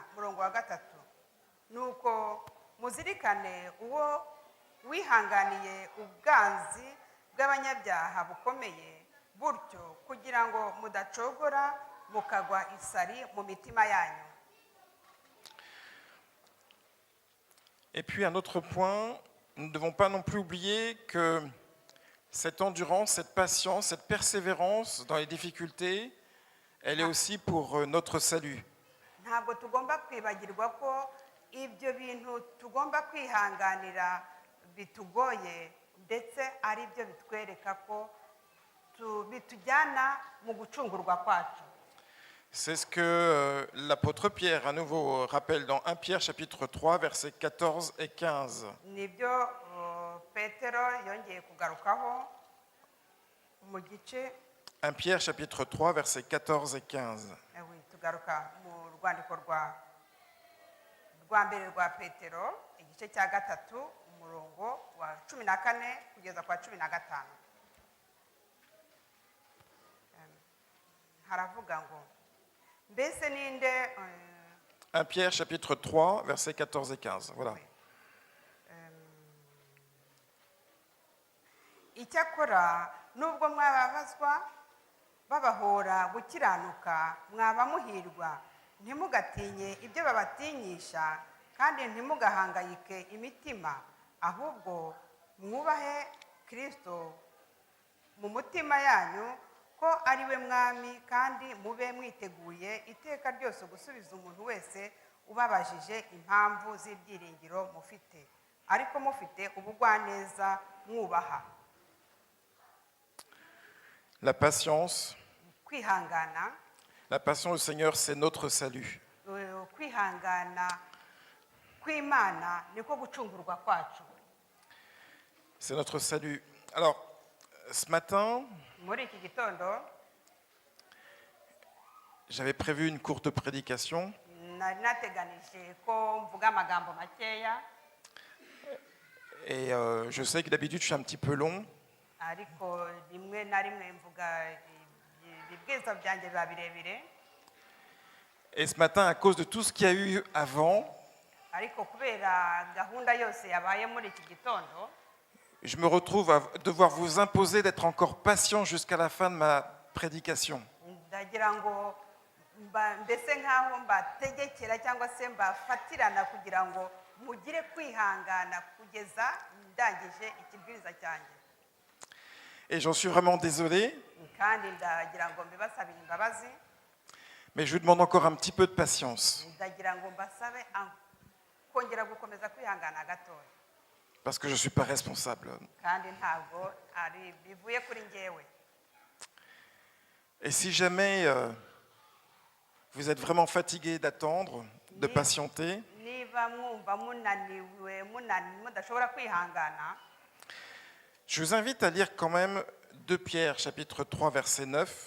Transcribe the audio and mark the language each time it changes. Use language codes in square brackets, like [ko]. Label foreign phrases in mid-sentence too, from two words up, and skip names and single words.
[rw] umurongo wa 3 nuko muzirikane uwo wihanganiye ubwanzi bw'abanyabyaha bukomeye butyo kugira ngo mudacogora mukagwa isari mu mitima yanyu. [fr] Et puis un autre point, nous ne devons pas non plus oublier que cette endurance, cette patience, cette persévérance dans les difficultés, elle est aussi pour notre salut. [rw] ntabwo tugomba kwibagirwa ko ibyo bintu tugomba kwihanganira bitugoye ndetse ari byo bitwereka ko bitujyana mu gucungurwa kwacu. [fr] C'est ce que l'apôtre Pierre à nouveau rappelle dans 1 Pierre chapitre 3 versets 14 et 15. [rw] nibyo petero yongeye kugarukaho mu gice [fr] 1 Pierre chapitre 3 versets 14 et 15. [rw] tugaruka mu rwandiko rwa mbere rwa petero igice cya gatatu umurongo wa 14 kugeza kwa 15. haravuga ngo mbese ninde [fr] 1 Pierre chapitre 3 versets 14 et 15. Voilà. [rw] icyakora nubwo mwababazwa babahora gukiranuka mwaba muhirwa ntimugatinye ibyo babatinyisha kandi ntimugahangayike imitima ahubwo mwubahe Kristo mu mutima yanyu ko ari we mwami kandi mube mwiteguye iteka ryose gusubiza umuntu wese ubabajije impamvu z'ibyiringiro mufite ariko mufite ubugwaneza mwubaha. [fr] La patience [rw] kwihangana [fr] du Seigneur, c'est notre salut. [rw] kwihangana kw'Imana niko gucungurwa kwacu. [fr] C'est notre salut. Alors, ce matin, [rw] muri iki gitondo [fr] j'avais prévu une courte prédication. [rw] nari nateganije ko mvuga amagambo makeya [fr] Et je sais que d'habitude, je suis un petit peu long. [rw] ariko rimwe na rimwe mvuga ibibwirizwa byanjye biba birebire. [fr] Et ce matin, à cause de tout ce qu'il y a eu avant, [rw] ariko kubera gahunda yose yabaye muri iki gitondo [fr] je me retrouve à devoir vous imposer d'être encore patient jusqu'à la fin de ma prédication. [rw] ndagira ngo mbese nk'aho mbategekera cyangwa se mbafatirana kugira ngo mugire kwihangana kugeza ndangije ikibwiriza cyanjye. [fr] Et j'en suis vraiment désolé, [rw] kandi ndagira ngo mbibasabire imbabazi. [fr] mais je vous demande encore un petit peu de patience. [rw] ndagira ngo mbasabe kongera gukomeza kwihangana gatoya. [fr] Parce que je ne suis pas responsable. [rw] kandi ntabwo ari bivuye kuri njyewe. [fr] Et si jamais vous êtes vraiment fatigué d'attendre, de patienter, [rw] niba mwumva munaniwe mudashobora kwihangana, [fr] je vous invite à lire quand même 2 Pierre chapitre 3 verset 9.